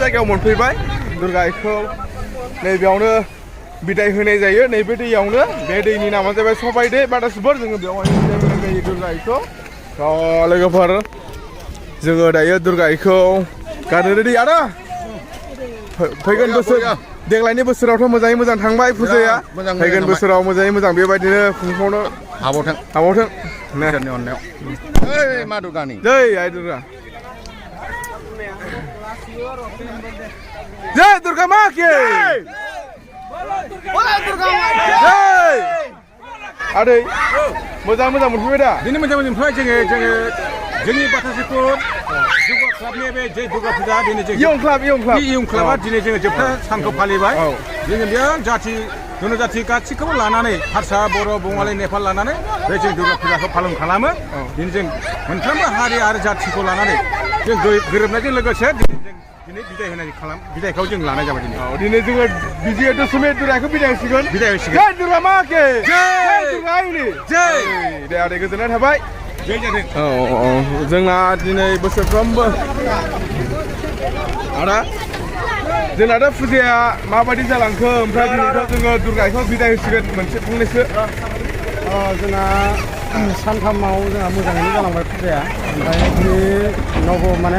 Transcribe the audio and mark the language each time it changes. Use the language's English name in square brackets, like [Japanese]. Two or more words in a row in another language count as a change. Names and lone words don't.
[Bodo] जायगायाव मोनफैबाय दुर्गा आइखौ नैबेयावनो बिदाय होनाय जायो नैबे दैयावनो बे दैनि नामा जाबाय सबाइ दै बादासुबर जोङो बेवहाय बिदाय होनाय जायो दुर्गा आइखौ लोगोफोर जोङो दायो दुर्गा आइखौ गारनो रेडि आदा फैगोन बोसोर देग्लायनि बोसोरावथ' मोजाङै मोजां थांबाय फुजाया फैगोन बोसोराव मोजाङै मोजां बेबायदिनो खुंफुंनो हाबावथों इसोरनि अननायाव जय मा दुर्गानि जय आइ दुर्गा [Hindi] जय दुर्गा मा के जय [Bodo] आदै मोजां मोजां मोनफैबाय दा दिनै मोजां मोजां मोनफैबाय जोङो जोंनि बाथासिखुर दुर्गा क्लाबनि बे जय दुर्गा फुजा दिनै जों इयं क्लाबा दिनै जोङो जोबथा सानखौ फालिबाय जोङो बेयाव जाथि जनजाति गासैखौबो लानानै हारसा बर' बङालि नेपाल लानानै बे जों दुर्गा फुजाखौ पालन खालामो दिनै जों मोनफ्रोमबो हारि आरो जाथिखौ लानानै जों गोरोबनायजों लोगोसे दिनै बिदायखौ जों लानाय जाबाय दिनै जोङो बिजय दशमी दुर्गाखौ बिदाय होसिगोन [Hindi] जय दुर्गा मा के जय [Bodo] दुर्गा आइनि जय दे आदै गोजोननाय थाबाय जय जादों जोंना दिनै बोसोरफ्रोमबो आदा जोंना दा फुजाया माबायदि जालांखो ओमफ्राय दिनैथ' जोङो दुर्गाखौ बिदाय होसिगोन मोनसे फंनैसो जोंना सानथामाव जोंहा मोजाङैनो जालांबाय फुजाया ओमफ्राय दिनै माने